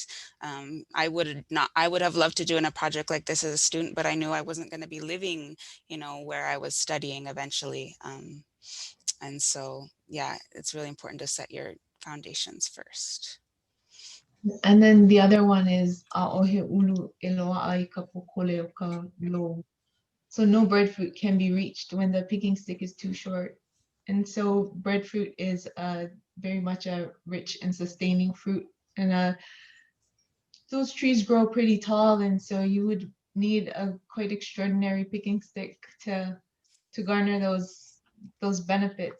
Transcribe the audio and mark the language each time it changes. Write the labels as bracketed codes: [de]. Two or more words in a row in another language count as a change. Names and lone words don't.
[en] I would have loved to do in a project like this as a student, but I knew I wasn't going to be living, where I was studying eventually. And so, yeah, it's really important to set your foundations first. And then the other one is [haw] "A'ohe ulu eloa ai ka pokole o ka lo." [en] So no breadfruit can be reached when the picking stick is too short. And so breadfruit is very much a rich and sustaining fruit. And those trees grow pretty tall, and so you would need a quite extraordinary picking stick to garner those benefits.